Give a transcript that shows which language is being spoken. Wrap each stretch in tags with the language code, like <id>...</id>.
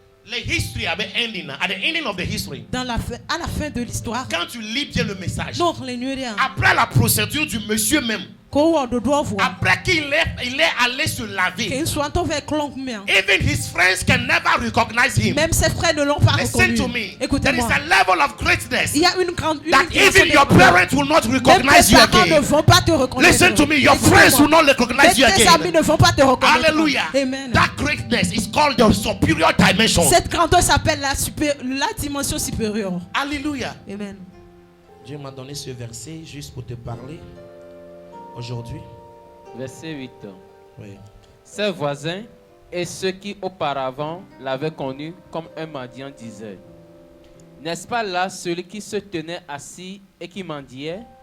<en>les history at the ending of the history.</en> <fr>À la fin de l'histoire. Quand tu lis bien le message. Non, après la procédure du monsieur même. Après qu'il est allé se laver.</fr> <en>Even his friends can never recognize him.</en> <fr>Même ses frères ne l'ont pas reconnu.</fr> <en>Listen to me.</en> <fr>Écoutez-moi.</fr> <en>There is a level of greatness.</en> <fr>Il y a une grande</fr> <en>that even your parents will not recognize you again.</en> <fr>Ne vont pas te reconnaître.</fr> <en>Listen to me. Your friends will not recognize you again.</en> <fr>Tes amis ne vont pas te reconnaître.</fr> <en>Hallelujah. Amen. That greatness is called the superior dimension. Cette grandeur s'appelle la dimension supérieure.</en> <fr>Alléluia. Amen. Dieu m'a donné ce verset juste pour te parler aujourd'hui. Verset 8. Oui. Ses voisins et ceux qui auparavant l'avaient connu comme un mendiant disaient: n'est-ce pas là celui qui se tenait assis et qui mendiait?</fr>